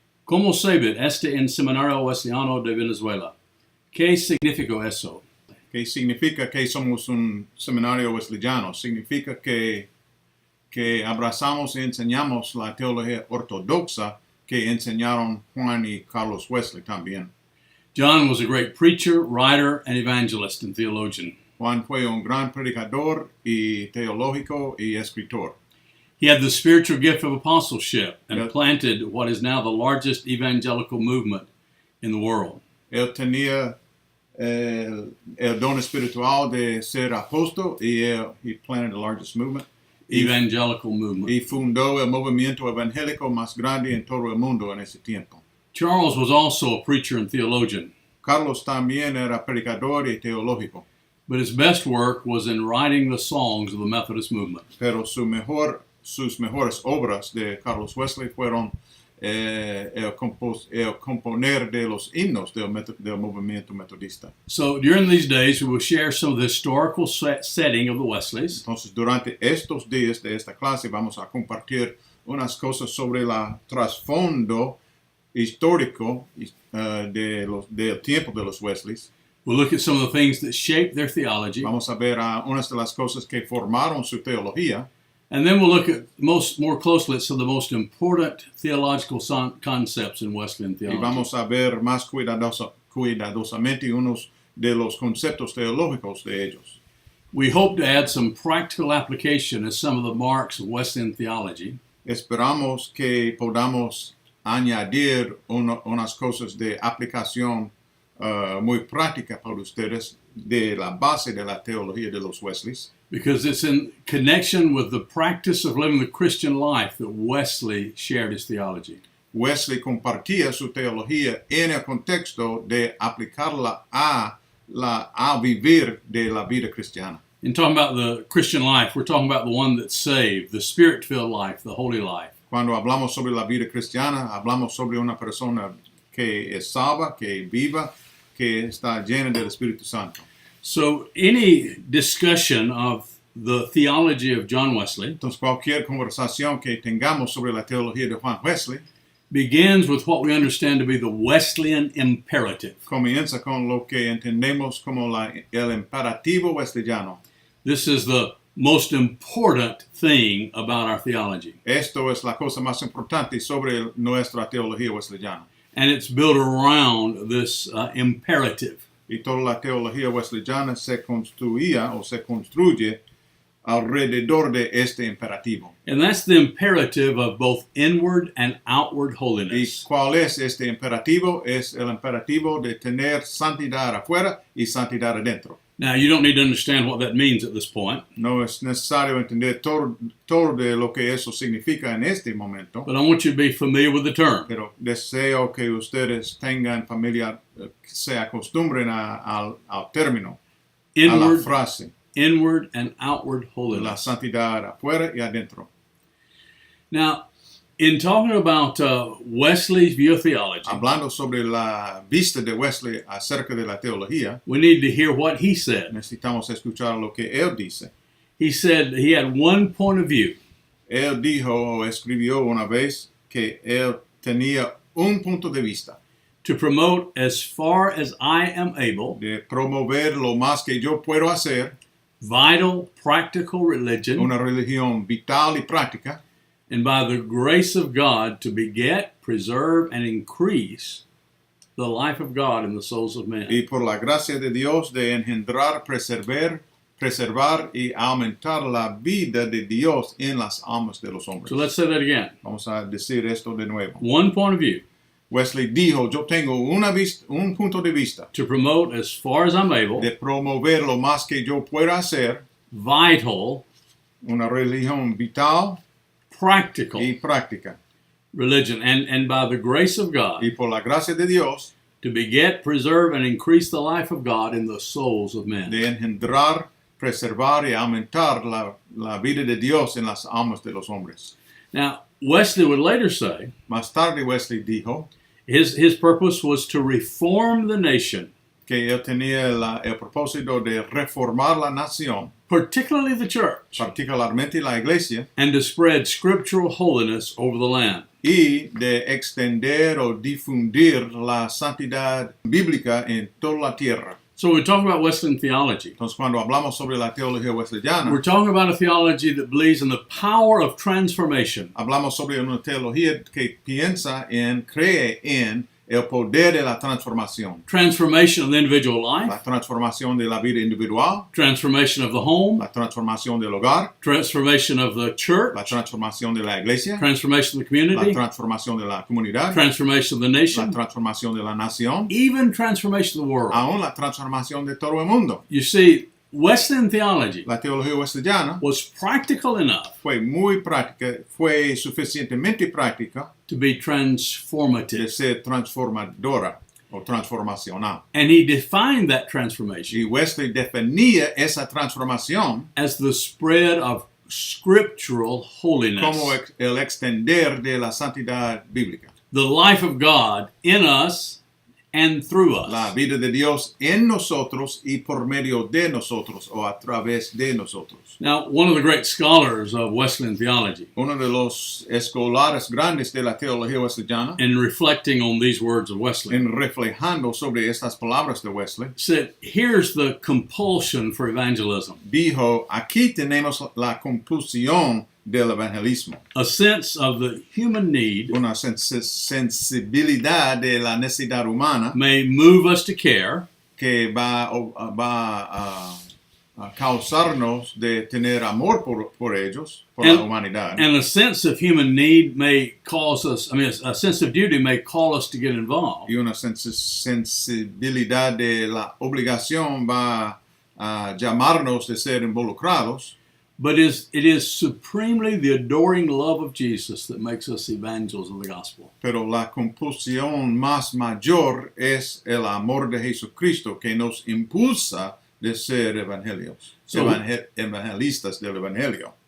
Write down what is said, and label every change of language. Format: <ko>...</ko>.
<es>¿Cómo saben este en Seminario Wesleyano de Venezuela? ¿Qué significa eso? Que significa que somos un seminario wesleyano, significa que abrazamos y enseñamos la teología ortodoxa que enseñaron Juan y Carlos Wesley también.</es> <en>John was a great preacher, writer, and evangelist and theologian.</en> <es>Juan fue un gran predicador y teológico y escritor.</es> <en>He had the spiritual gift of apostleship and planted what is now the largest evangelical movement in the world.</en> <es>Él tenía el don espiritual de ser apóstol y</es> <en>he planted the largest movement. Evangelical movement.</en> <es>Y fundó el movimiento evangélico más grande en todo el mundo en ese tiempo.</es> <en>Charles was also a preacher and theologian.</en> <es>Carlos también era predicador y teológico.</es> <en>But his best work was in writing the songs of the Methodist movement.</en> <es>Pero sus mejores obras de Carlos Wesley fueron el componer de los himnos del movimiento metodista.</es> <en>So during these days, we will share some of the historical setting of the Wesleys.</en> <es>Entonces, durante estos días de esta clase vamos a compartir unas cosas sobre el trasfondo histórico del tiempo de los Wesleys.</es> <en>We'll look at some of the things that shaped their theology.</en> <es>Vamos a ver unas de las cosas que formaron su teología.</es> <en>And then we'll look at more closely at some of the most important theological concepts in Wesleyan theology.</en> <es>Y vamos a ver más cuidadosamente unos de los conceptos teológicos de ellos.</es> <en>We hope to add some practical application as some of the marks of Wesleyan theology.</en> <es>Esperamos que podamos añadir unas cosas de aplicación muy práctica para ustedes de la base de la teología de los Wesleys.</es> <en>Because it's in connection with the practice of living the Christian life that Wesley shared his theology.</en> <es>Wesley compartía su teología en el contexto de aplicarla a vivir de la vida cristiana.</es> <en>In talking about the Christian life, we're talking about the one that's saved, the spirit-filled life, the holy life.</en> <es>Cuando hablamos sobre la vida cristiana, hablamos sobre una persona que es salva, que viva, que está llena del Espíritu Santo.</es> <en>So any discussion of the theology of John Wesley</en> <es>Entonces, cualquier conversación que tengamos sobre la teología de Juan Wesley</es> <en>begins with what we understand to be the Wesleyan imperative.</en> <es>comienza con lo que entendemos como el imperativo wesleyano.</es> <en>This is the most important thing about our theology.</en> <es>Esto es la cosa más importante sobre nuestra teología wesleyana.</es> <en>And it's built around this imperative.</en> <es>Y toda la teología wesleyana se construía o se construye alrededor de este imperativo.</es> <en>And that's the imperative of both inward and outward</en> <es>¿Y</es> <en>holiness.</en> <es>cuál es este imperativo? Es el imperativo de tener santidad afuera y santidad adentro.</es> <en>Now, you don't need to understand what that means at this point,</en> <es>No es necesario entender todo de lo que eso significa en este momento,</es> <en>but I want you to be familiar with the term.</en> <es>pero deseo que ustedes tengan familia, se acostumbren al término, a la</es> <en>Inward,</en> <es>frase,</es> <en>inward and outward</en> <es>la</es> <en>holiness.</en> <es>santidad afuera y adentro.</es> <en>Now, in talking about Wesley's view of theology,</en> <es>Hablando sobre la vista de Wesley acerca de la teología,</es> <en>we need to hear what he said.</en> <es>necesitamos escuchar lo que él dice.</es> <en>He said he had one point of view,</en> <es>Él dijo o escribió una vez que él tenía un punto de vista</es> <en>to promote as far as I am able</en> <es>de promover lo más que yo puedo hacer,</es> <en>vital, practical religion,</en> <es>una religión vital y práctica,</es> <en>and by the grace of God to beget, preserve, and increase the life of God in the souls of men.</en> <es>y por la gracia de Dios de engendrar, preservar y aumentar la vida de Dios en las almas de los hombres.</es> <en>So let's say that again.</en> <es>Vamos a decir esto de nuevo.</es> <en>One point of view,</en> <es>Wesley dijo, yo tengo un punto de vista</es> <en>to promote as far as I'm able</en> <es>de promover lo más que yo pueda hacer,</es> <en>vital,</en> <es>una religión vital</es> <en>practical</en> <es>y práctica.</es> <en>religion, and by the grace of God</en> <es>Y por la gracia de Dios</es> <en>to beget, preserve, and increase the life of God in the souls of men.</en> <es>de engendrar, preservar y aumentar la vida de Dios en las almas de los hombres.</es> <en>Now, Wesley would later say</en> <es>Más tarde Wesley dijo</es> <en>his purpose was to reform the nation,</en> <es>que él tenía el propósito de reformar la nación,</es> <en>particularly the church,</en> <es>particularmente la iglesia,</es> <en>and to spread scriptural holiness over the land.</en> <es>y de extender o difundir la santidad bíblica en toda la tierra.</es> <en>So when we talk about Wesleyan theology,</en> <es>Entonces, cuando hablamos sobre la teología wesleyana,</es> <en>we're talking about a theology that believes in the power of transformation.</en> <es>hablamos sobre una teología que cree en el poder de la transformación.</es> <en>Transformation of the individual</en> <es>La</es> <en>life,</en> <es>transformación de la vida individual,</es> <en>transformation of the home,</en> <es>la transformación del hogar,</es> <en>transformation of the church,</en> <es>la transformación de la iglesia,</es> <en>transformation of the</en> <es>la</es> <en>community,</en> <es>transformación de la comunidad,</es> <en>transformation of the</en> <es>la</es> <en>nation,</en> <es>transformación de la nación,</es> <en>even transformation of the world.</en> <es>aún la transformación de todo el mundo.</es> <en>You see, Wesleyan theology</en> <es>La teología wesleyana</es> <en>was practical enough</en> <es>fue muy práctica, fue suficientemente práctica</es> <en>to be</en> <es>de</es> <en>transformative.</en> <es>ser transformadora o transformacional.</es> <en>And he defined that transformation</en> <es>Y Wesley definía esa transformación</es> <en>as the spread of scriptural holiness.</en> <es>como el extender de la santidad bíblica.</es> <en>The life of God in us and through</en> <es>La</es> <en>us.</en> <es>vida de Dios en nosotros y por medio de nosotros o a través de nosotros.</es> <en>Now, one of the great scholars of Wesleyan theology,</en> <es>Uno de los escolares grandes de la teología wesleyana,</es> <en>in reflecting on these words of Wesley,</en> <es>en reflejando sobre estas palabras de Wesley,</es> <en>said, here's the compulsion for evangelism.</en> <es>dijo, aquí tenemos la compulsión del evangelismo,</es> <en>A sense of the human need</en> <es>una sensibilidad de la necesidad humana</es> <en>may move us to care,</en> <es>que va a causarnos de tener amor por ellos, por la humanidad.</es> <en>and a sense of human need may cause us, a sense of duty may call us to get involved.</en> <es>Y una sensibilidad de la obligación va a llamarnos de ser involucrados.</es> <en>But it is supremely the adoring love of Jesus that makes us evangelists of the gospel.</en> <es>Pero la compulsión más mayor es el amor de Jesucristo que nos impulsa de ser evangelistas del evangelio.</es>